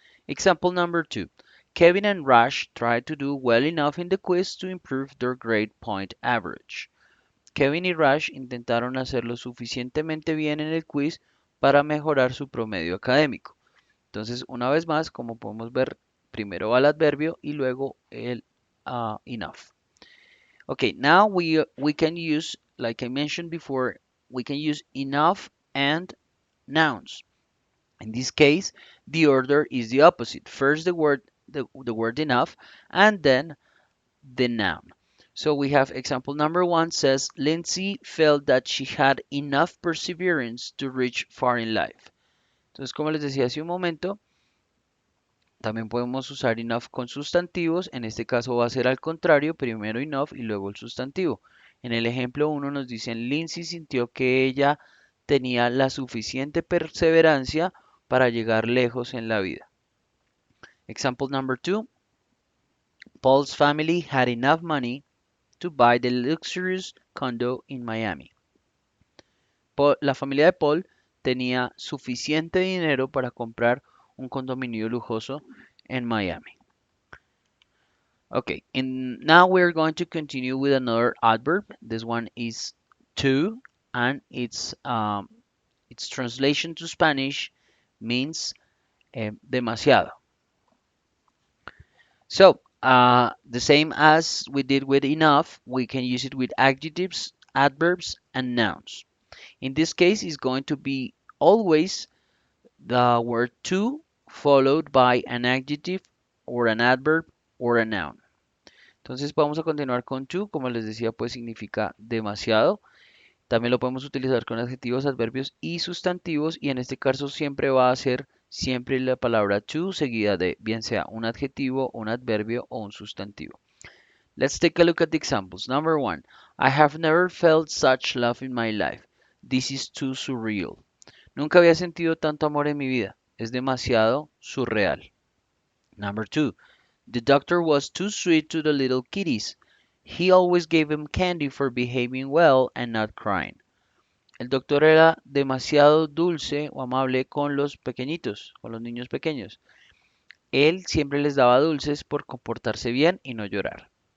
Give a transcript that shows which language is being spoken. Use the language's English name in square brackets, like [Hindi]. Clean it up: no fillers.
[English] Example number 2. Kevin and Rash tried to do well enough in the quiz to improve their grade point average. [Spanish] Kevin y Rash intentaron hacer lo suficientemente bien en el quiz para mejorar su promedio académico. Entonces, una vez más, como podemos ver, primero va el adverbio y luego el enough. [English] Okay, now we can use, like I mentioned before, we can use enough and nouns. In this case, the order is the opposite. First the word enough and then the noun. So we have example number 1 says Lindsay felt that she had enough perseverance to reach far in life. [Spanish] Entonces, como les decía hace un momento, también podemos usar enough con sustantivos. En este caso va a ser al contrario, primero enough y luego el sustantivo. En el ejemplo 1 nos dicen Lindsay sintió que ella tenía la suficiente perseverancia para llegar lejos en la vida. [English] Example number 2. Paul's family had enough money to buy the luxurious condo in Miami. [Spanish] La familia de Paul tenía suficiente dinero para comprar un condominio lujoso en Miami. [English] Okay, and now we're going to continue with another adverb. This one is to, and its translation to Spanish means demasiado. So, the same as we did with enough, we can use it with adjectives, adverbs, and nouns. In this case, it's going to be always the word to followed by an adjective or an adverb or a noun. [Spanish] Entonces vamos a continuar con to, como les decía, pues significa demasiado. También lo podemos utilizar con adjetivos, adverbios y sustantivos y en este caso siempre va a ser siempre la palabra to seguida de bien sea un adjetivo, un adverbio o un sustantivo. [English] Let's take a look at the examples. Number 1. I have never felt such love in my life. This is too surreal. [Spanish] Nunca había sentido tanto amor en mi vida. Es demasiado surreal. [English] Number 2. The doctor was too sweet to the little kitties. He always gave them candy for behaving well and not crying. [Spanish] El doctor era demasiado dulce o amable con los pequeñitos, con los niños pequeños. Él siempre les daba dulces por comportarse bien y no llorar.